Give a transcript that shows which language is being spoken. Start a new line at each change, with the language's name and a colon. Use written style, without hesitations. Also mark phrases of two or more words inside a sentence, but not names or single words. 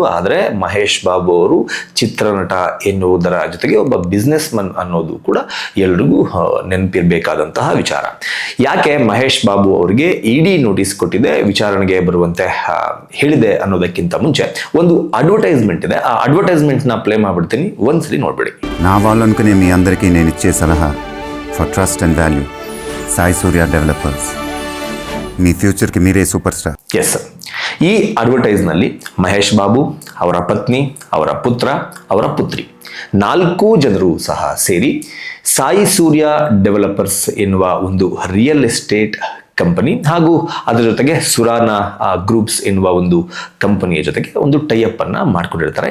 Kannada: ಆದರೆ ಮಹೇಶ್ ಬಾಬು ಅವರು ಚಿತ್ರನಟ ಎನ್ನುವುದರ ಜೊತೆಗೆ ಒಬ್ಬ ಬಿಸ್ನೆಸ್ ಮನ್ ಅನ್ನೋದು ಕೂಡ ಎಲ್ರಿಗೂ ನೆನಪಿರಬೇಕಾದಂತಹ ವಿಚಾರ. ಯಾಕೆ ಮಹೇಶ್ ಬಾಬು ಅವರಿಗೆ
English: ED notice
Kannada: ಕೊಟ್ಟಿದೆ, ವಿಚಾರಣೆಗೆ ಬರುವಂತೆ ಹೇಳಿದೆ ಅನ್ನೋದಕ್ಕಿಂತ ಮುಂಚೆ ಒಂದು ಅಡ್ವರ್ಟೈಸ್ಮೆಂಟ್ ಇದೆ. ಆ ಅಡ್ವರ್ಟೈಸ್ಮೆಂಟ್ ನ ప్లే ಮಾಡ್ಬಿಡ್ತೀನಿ, ಒಂದ್ಸಲಿ ನೋಡ್ಬಿಡಿ.
Telugu: నా వాళ్ళనుకునే మీ అందరికీ నేను ఇచ్చే సలహా
English: for trust and value
Telugu: సాయి సూర్య డెవలపర్స్. మీ ఫ్యూచర్కి మీరే
English: super star. yes sir.
Kannada: ಈ ಅಡ್ವರ್ಟೈಸ್ನಲ್ಲಿ ಮಹೇಶ್ ಬಾಬು, ಅವರ ಪತ್ನಿ, ಅವರ ಪುತ್ರ, ಅವರ ಪುತ್ರಿ 4 ಜನರು ಸಹ ಸೇರಿ ಸಾಯಿ ಸೂರ್ಯ ಡೆವಲಪರ್ಸ್ ಎನ್ನುವ ಒಂದು
English: real estate
Kannada: ಕಂಪನಿ ಹಾಗೂ ಅದರ ಜೊತೆಗೆ ಸುರಾನ ಗ್ರೂಪ್ಸ್ ಎನ್ನುವ ಒಂದು ಕಂಪನಿಯ ಜೊತೆಗೆ ಒಂದು ಟೈಅಪ್ ಅನ್ನ ಮಾಡ್ಕೊಂಡಿರ್ತಾರೆ.